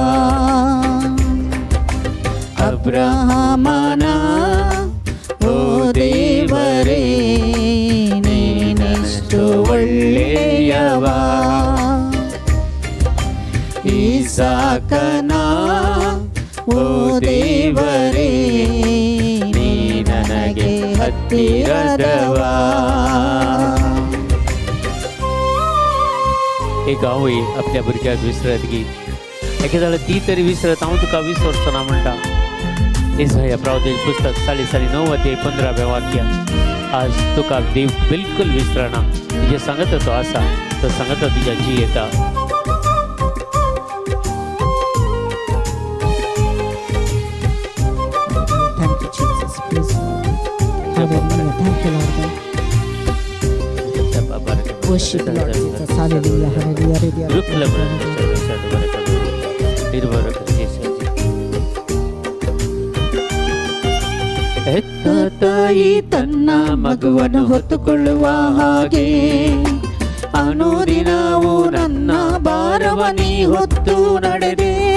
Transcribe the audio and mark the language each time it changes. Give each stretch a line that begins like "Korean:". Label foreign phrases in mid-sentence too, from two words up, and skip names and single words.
Kannada: ಅಬ್ರಹಾಮನ ಓ ದೇವರೇ, ನೀನೆಷ್ಟು ಒಳ್ಳೆಯವ. ಇಸಾಕನ ಓ ದೇವರೇ, ನೀ ನನಗೆ ಹತ್ತಿರದವ.
Konkani: एक आवय आपल्या भुरग्याक विसरत गी एके जाल्यार ती तरी विसरत, हांव तुका विसरचो ना म्हणटा. इसाया प्रवादीचें पुस्तक 9:15 वाक्य. आज तुका देव बिलकुल विसरना. तुजे सांगता तो आसा, तो सांगता तुज्या जी येता.
English: Thank you, Jesus. Praise God. Hallelujah. Thank you, Lord God. Worship Lord Jesus. Hallelujah. Hallelujah.
Kannada: ಹೆತ್ತ ತಾಯಿ ತನ್ನ ಮಗುವನ್ನು ಹೊತ್ತುಕೊಳ್ಳುವ ಹಾಗೆ ಅನುದಿನವೂ ನನ್ನ ಭಾರವ ನೀ ಹೊತ್ತು ನಡೆದೆ.